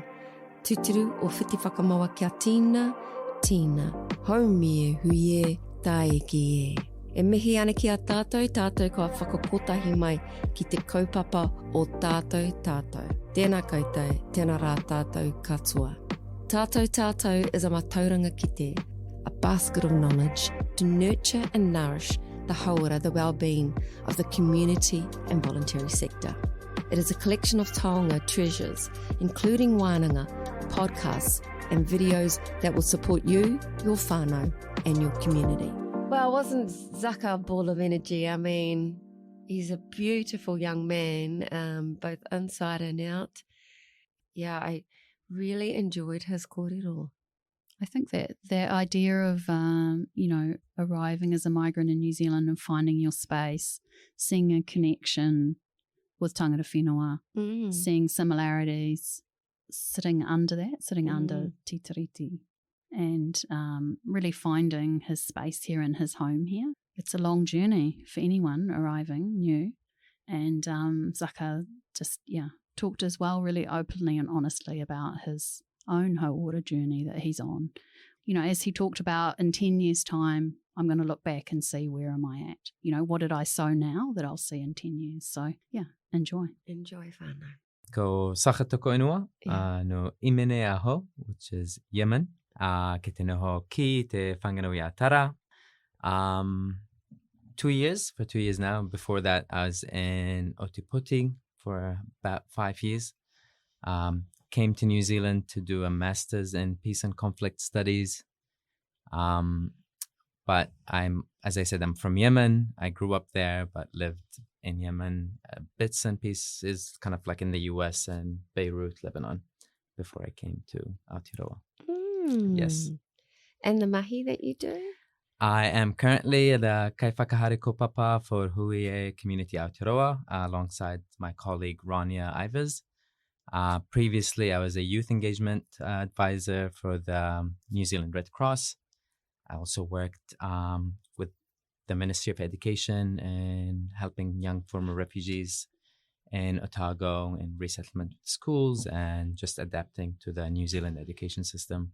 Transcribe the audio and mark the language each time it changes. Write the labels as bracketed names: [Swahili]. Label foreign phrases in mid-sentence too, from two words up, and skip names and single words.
[Māori] Tūturu o whiti whakamaua kia tīna, haumi e hui e, taeki e. E mihi ana ki a tātou, tātou kua whakakotahi mai ki te kaupapa o tātou. Tēnā koutou, tēnā rā tātou katoa. [English] Tātou is a [Māori] mātauranga kete, [English] a basket of knowledge to nurture and nourish the hauora, the well-being of the community and voluntary sector. It is a collection of taonga treasures, including wānanga, podcasts and videos that will support you, your whānau and your community. Well, wasn't Sakhr a ball of energy? I mean, he's a beautiful young man, both inside and out. Yeah, I really enjoyed his kōrero. I think that idea of, arriving as a migrant in New Zealand and finding your space, seeing a connection with [Māori] tangata whenua, [English] seeing similarities, sitting under Te Tiriti, and really finding his space here and his home here. It's a long journey for anyone arriving new, and Sakhr just talked as well really openly and honestly about his own hauora journey that he's on. You know, as he talked about, in 10 years' time, I'm going to look back and see where am I at. You know, what did I sow now that I'll see in 10 years? So, enjoy. Enjoy, whānau. [Māori] Ko Sakhr toko inua, no Imene aho, [English] which is Yemen. [Māori] Ke te noho ki te whanganui a Tara. [English] 2 years, for 2 years now. Before that, I was in Ōtepoti for about 5 years. Came to New Zealand to do a master's in peace and conflict studies. But as I said, I'm from Yemen. I grew up there, but lived in Yemen, bits and pieces, kind of like in the US and Beirut, Lebanon, before I came to Aotearoa. Yes. And the mahi that you do? I am currently the [Māori] kai whakahare kopapa [English] for Hui E community Aotearoa, alongside my colleague Rania Ivers. Previously, I was a youth engagement advisor for the New Zealand Red Cross. I also worked with the Ministry of Education and helping young former refugees in Otago in resettlement schools and just adapting to the New Zealand education system.